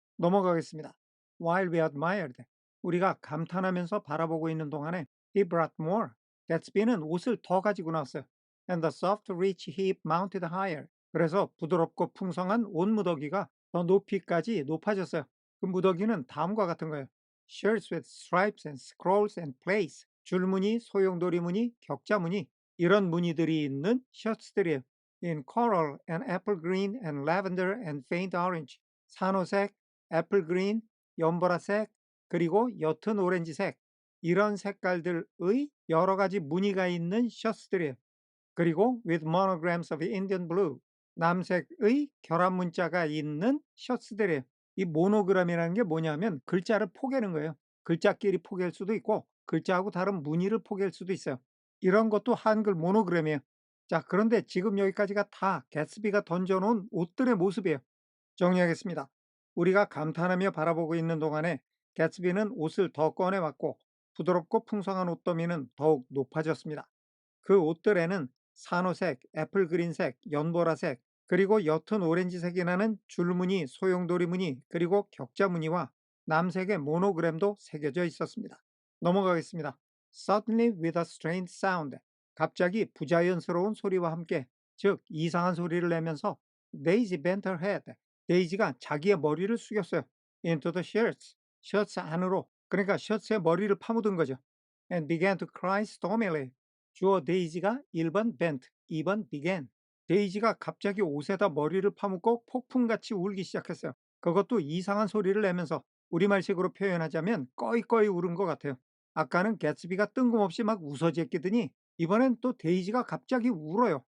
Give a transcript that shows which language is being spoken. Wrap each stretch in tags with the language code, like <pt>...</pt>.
<ko>넘어가겠습니다.</ko> <en>While we admired.</en> <ko>우리가 감탄하면서 바라보고 있는 동안에</ko> <en>he brought more.</en> <ko>개츠비는 옷을 더 가지고 나왔어요.</ko> <en>And the soft rich heap mounted higher.</en> <ko>그래서 부드럽고 풍성한 옷 무더기가 더 높이까지 높아졌어요. 그 무더기는 다음과 같은 거예요.</ko> <en>Shirts with stripes and scrolls and plaits.</en> <ko>줄무늬, 소용돌이 무늬, 격자 무늬, 이런 무늬들이 있는 셔츠들이에요.</ko> <en>In coral and apple green and lavender and faint orange.</en> <ko>산호색, 애플 그린, 연보라색, 그리고 옅은 오렌지색, 이런 색깔들의 여러 가지 무늬가 있는 셔츠들이에요. 그리고</ko> <en>with monograms of Indian blue.</en> <ko>남색의 결합 문자가 있는 셔츠들이에요. 이 모노그램이라는 게 뭐냐면 글자를 포개는 거예요. 글자끼리 포갤 수도 있고 글자하고 다른 무늬를 포갤 수도 있어요. 이런 것도 한글 모노그램이에요. 자, 그런데 지금 여기까지가 다 개츠비가 던져놓은 옷들의 모습이에요. 정리하겠습니다. 우리가 감탄하며 바라보고 있는 동안에 개츠비는 옷을 더 꺼내왔고 부드럽고 풍성한 옷더미는 더욱 높아졌습니다. 그 옷들에는 산호색, 애플그린색, 연보라색, 그리고 옅은 오렌지색이 나는 줄무늬, 소용돌이 무늬, 그리고 격자 무늬와 남색의 모노그램도 새겨져 있었습니다. 넘어가겠습니다.</ko> <en>Suddenly with a strange sound.</en> <ko>갑자기 부자연스러운 소리와 함께, 즉 이상한 소리를 내면서</ko> <en>Daisy bent her head.</en> <ko>데이지가 자기의 머리를 숙였어요.</ko> <en>Into the shirts.</en> <ko>셔츠 안으로. 그러니까 셔츠에 머리를 파묻은 거죠.</ko> <en>And began to cry stormily.</en> <ko>주어 데이지가 1번 bent, 2번 began. 데이지가 갑자기 옷에다 머리를 파묻고 폭풍같이 울기 시작했어요. 그것도 이상한 소리를 내면서 우리말식으로 표현하자면 꺼이꺼이 울은 것 같아요. 아까는 개츠비가 뜬금없이 막 웃어제끼더니 이번엔 또 데이지가 갑자기 울어요.</ko>